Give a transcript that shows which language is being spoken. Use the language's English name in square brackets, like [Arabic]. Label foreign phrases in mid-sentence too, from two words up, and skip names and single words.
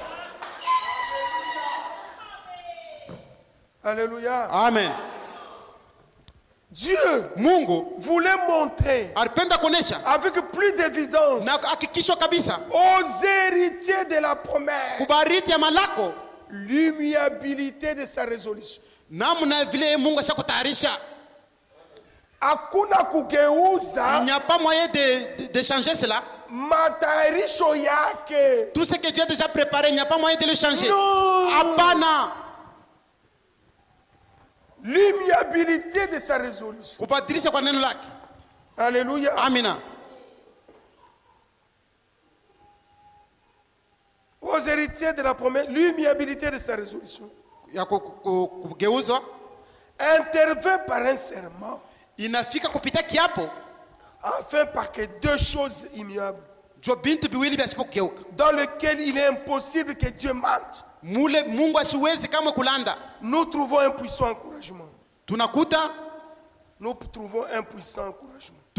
[French] Alléluia. Amen. Dieu, [Swahili] Mungu, [French] voulait montrer avec plus d'évidence aux héritiers de la promesse l'immuabilité de sa résolution. [Swahili] Hakuna kugeuza. [French] Il n'y a pas moyen de changer cela. [Swahili] Matayarisho yake. [French] Tout ce que Dieu a déjà préparé, il n'y a pas moyen de le changer. [Swahili] Apana. [French] L'immuabilité de sa résolution. Alléluia. [Swahili] Amina. [French] Aux héritiers de la promesse, l'immuabilité de sa résolution intervient par un serment. [Swahili] Inafika kupita kiapo. [French] Afin par que deux choses immuables dans lesquelles il est impossible que Dieu mente. Nous trouvons un puissant encouragement. Nous trouvons un puissant encouragement.